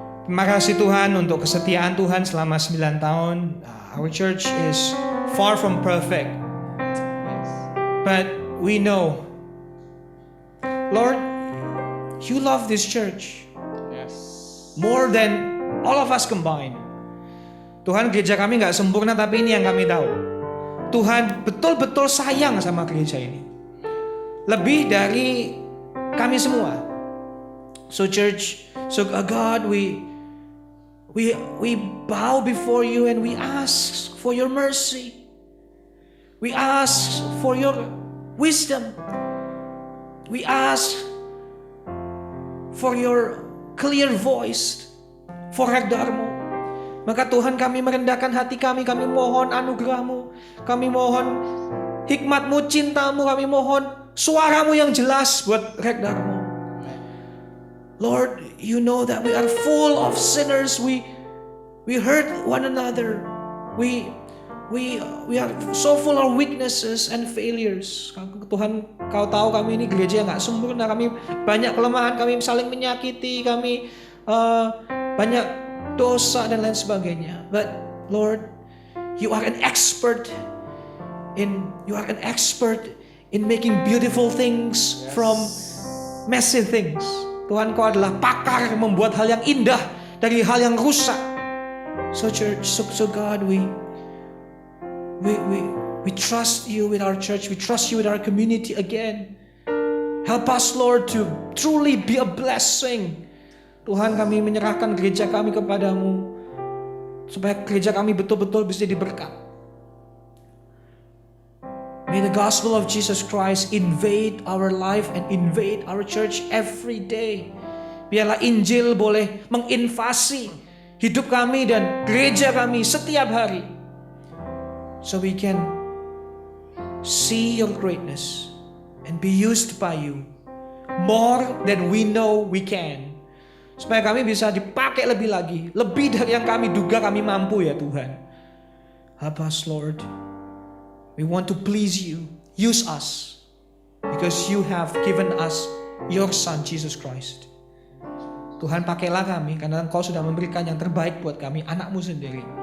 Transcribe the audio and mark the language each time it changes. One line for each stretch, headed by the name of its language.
Indonesian: Terima kasih Tuhan untuk kesetiaan Tuhan selama 9 tahun.
English: Our church is far from perfect, but we know, Lord, you love this church Yes. more than all of us combined.
Indonesian: Tuhan, gereja kami nggak sempurna, tapi ini yang kami tahu. Tuhan betul-betul sayang sama gereja ini. Lebih dari kami semua.
English: So church, God, we bow before you and we ask for your mercy. We ask for your wisdom. We ask for your clear voice for Hagdarmo.
Indonesian: Maka Tuhan, kami merendahkan hati kami mohon anugerah-Mu, kami mohon hikmat-Mu, cinta-Mu, kami mohon suara-Mu yang jelas buat Hagdarmo.
English: Lord, you know that we are full of sinners. We hurt one another. We are so full of weaknesses and failures.
Indonesian: Tuhan, Kau tahu kami ini gereja yang gak sempurna. Kami banyak kelemahan, kami saling menyakiti, kami banyak dosa dan lain sebagainya.
English: But Lord, you are an expert in making beautiful things from messy things.
Indonesian: Tuhan, Kau adalah pakar membuat hal yang indah dari hal yang rusak.
English: So church, so God, we trust you with our church. We trust you with our community again. Help us, Lord, to truly be a blessing.
Indonesian: Tuhan, kami menyerahkan gereja kami kepadamu, supaya gereja kami betul-betul bisa diberkat.
English: May the gospel of Jesus Christ invade our life and invade our church every day.
Indonesian: Biarlah Injil boleh menginvasi hidup kami dan gereja kami setiap hari.
English: So we can see your greatness and be used by you more than we know we can.
Indonesian: Supaya kami bisa dipakai lebih lagi, lebih dari yang kami duga kami mampu ya Tuhan.
English: Help us, Lord. We want to please you. Use us. Because you have given us your Son, Jesus Christ.
Indonesian: Tuhan, pakailah kami karena Engkau sudah memberikan yang terbaik buat kami, anak-Mu sendiri.